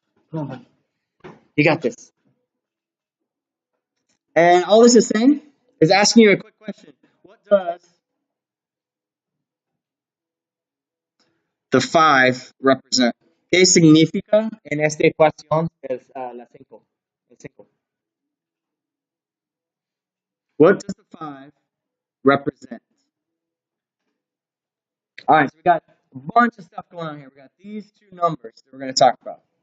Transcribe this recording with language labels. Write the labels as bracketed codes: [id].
[en] Come on. You got this. And all this is saying is asking you a quick question. What does the 5 represent? [es] ¿Qué significa en esta ecuación es la 5? El 5. [en] What does the 5 represent? All right, so we got a bunch of stuff going on here. We got these two numbers that we're going to talk about.